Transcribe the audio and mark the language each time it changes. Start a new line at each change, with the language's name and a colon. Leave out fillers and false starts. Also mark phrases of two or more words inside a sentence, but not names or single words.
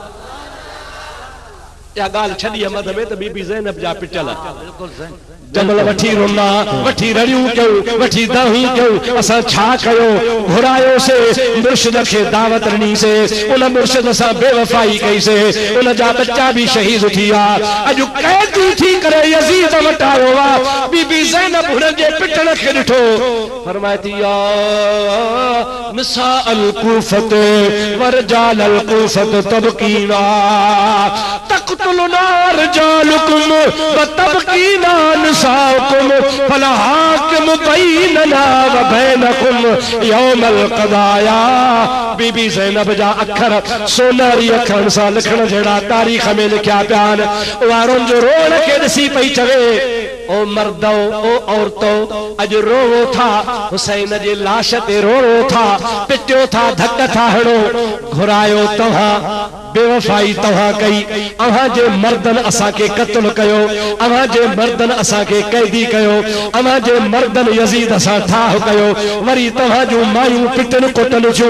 Sindhi: या ॻाल्हि छॾी मद में त बीबी ज़ैनब जा पिटल जमल वठी रुना वठी रड़ियूं कयूं वठी दाहूं कयूं असां छा कयो घुरायोसे मुर्शिद खे दावत ॾिनीसे उन मुर्शिद सां बेवफाई कईसे उन जा बच्चा भी शहीद थी विया अॼु कैदी थी करे यज़ीद वटि आयो आहे बीबी ज़ैनब हुन जे पिटण खे ॾिठो फरमाए थी
Arabic: يا نساء الكوفة و رجال الكوفة تبكينا تقتلنا رجالكم و تبكينا نساؤكم فلا حاكم بيننا و بينكم يوم القضايا
Sindhi: बीबी ज़ैनब जा अखर सोनारी अखरनि सां लिखण जहिड़ा तारीख़ में लिखिया पिया आहिनि वारनि जो रोअण खे ॾिसी पई चवे ओ मर्दो ओ औरतो अॼु रोवो था हुसैन जे लाश ते रोवो था पिटियो था धक था हणो घुरायो तव्हां बेवफाई तव्हां कई, अव्हां जे मर्दन असां के कत्ल कयो, अव्हां जे मर्दन असां के कैदी कयो, अव्हां जे मर्दन यजीद असां ठाह कयो, वरी तव्हां जो मायूं पिटन कोटन थियूं।